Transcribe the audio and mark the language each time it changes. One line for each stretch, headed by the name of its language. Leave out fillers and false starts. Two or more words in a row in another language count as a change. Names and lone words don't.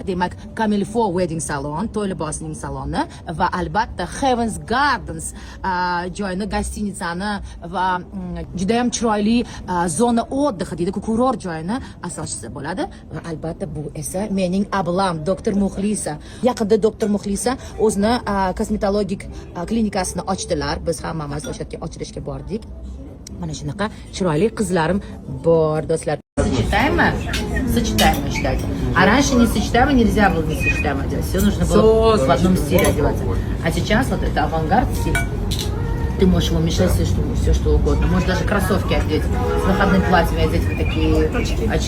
Uzbek: Demak, Camilfo Wedding Salon, to'y libosining saloni va albatta Heavens Gardens joyini, gostinitsani va juda ham chiroyli
Russian: зона отдыха
Uzbek: deydi-ku, kurort joyini asoschisi bo'ladi. Va albatta bu esa mening ablam doktor Muxlisa. Yaqinda doktor Muxlisa o'zini kosmetologik klinikasini ochdilar. Biz hammamiz o'sha yerga ochilishga bordik. Mana shunaqa chiroyli qizlarim bor, do'stlar.
Russian: Сочетаемо? Сочетаемо считать. А раньше не сочетаемо, нельзя было не сочетаемо делать. Все нужно было в одном стиле одеваться. А сейчас вот это авангард стиль. Ты можешь его мешать все что угодно. Можешь даже кроссовки одеть, с выходным платьем одеть вот такие очки.